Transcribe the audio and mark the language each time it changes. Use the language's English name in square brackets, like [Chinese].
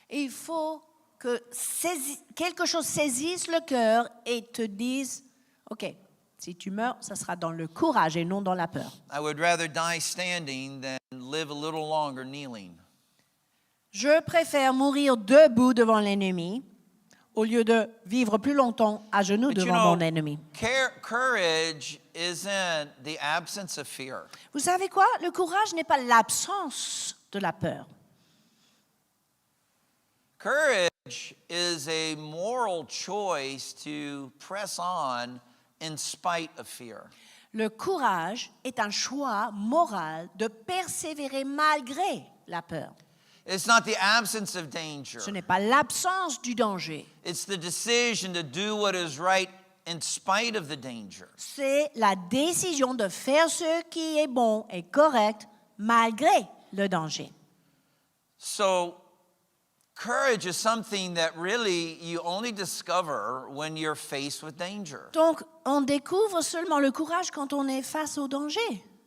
[French] il faut que quelque chose saisisse le cœur et te dise « Ok, si tu meurs, ça sera dans le courage et non dans la peur. [English] I would rather die standing than live a little longer kneeling. [French] Je préfère mourir debout devant l'ennemi au lieu de vivre plus longtemps à genoux [English] But you [French] devant [English] know, [French] mon ennemi. [English] courage isn't the absence of fear. [French] Vous savez quoi? Le courage n'est pas l'absence de la peur. [English] Courage is a moral choice to press on in spite of fear. [French] Le courage est un choix moral de persévérer malgré la peur. [English] It's not the absence of danger. [French] Ce n'est pas l'absence du danger. [English] It's the decision to do what is right in spite of the danger. [French] C'est la décision de faire ce qui est bon et correct malgré le danger. [English] So, courage is something that really you only discover when you're faced with danger. [French] Donc, on découvre seulement le courage quand on est face au danger.